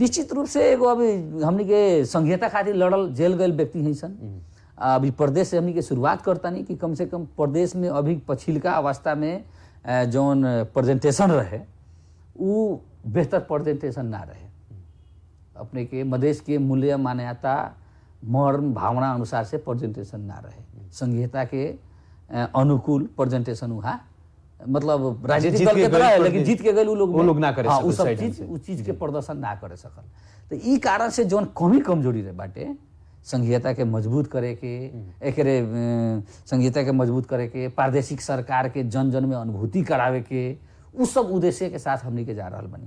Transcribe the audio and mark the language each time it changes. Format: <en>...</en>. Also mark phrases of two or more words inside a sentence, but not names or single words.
<bho>निश्चित रूप से एगो अभी हमनी के संघीयता खातिर लड़ल जेल गए व्यक्ति हैं सन। अभी प्रदेश से हमनी के शुरुआत करता नहीं कि कम से कम प्रदेश में अभी पछिलका अवस्था में जौन प्रेजेंटेशन रहे वो बेहतर प्रेजेंटेशन ना रहे। अपने के मधेश के मूल्य मान्यता मर्म भावना अनुसार से प्रेजेंटेशन ना रहे, संघीयता के अनुकूल प्रेजेंटेशन वहाँ मतलब राजनीतिक दल के तरह है, लेकिन जीत के गए वो लोग ना करे, वो सब चीज के प्रदर्शन ना करे सकल। तो ई कारण से जौन कमी कमजोरी रहे बाटे संघीयता के मजबूत करे के, एकरे संघीयता के मजबूत करे के, प्रादेशिक सरकार के जन जन में अनुभूति करावे के, उ सब उद्देश्य के साथ हमनी के जा रहल बनी।</bho>